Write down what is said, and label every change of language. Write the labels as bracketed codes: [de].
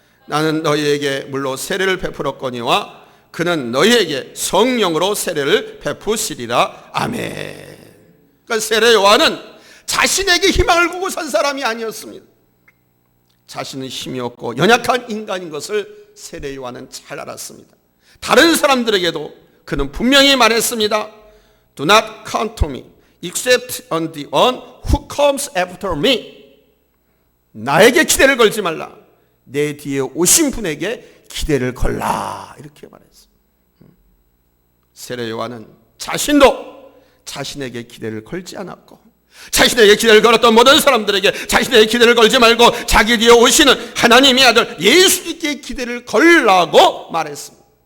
[ko] 나는 너희에게 물로 세례를 베풀었거니와 그는 너희에게 성령으로 세례를 베푸시리라. 아멘. 그러니까 세례 요한은 자신에게 희망을 두고 산 사람이 아니었습니다. 자신은 힘이 없고 연약한 인간인 것을 세례 요한은 잘 알았습니다. 다른 사람들에게도 그는 분명히 말했습니다. [en] Do not count on me except on the one who comes after me. [ko] 나에게 기대를 걸지 말라. 내 뒤에 오신 분에게 기대를 걸라. 이렇게 말했어요. 세례 요한은 자신도 자신에게 기대를 걸지 않았고, 자신에게 기대를 걸었던 모든 사람들에게 자신에게 기대를 걸지 말고 자기 뒤에 오시는 하나님의 아들 예수님께 기대를 걸라고 말했습니다.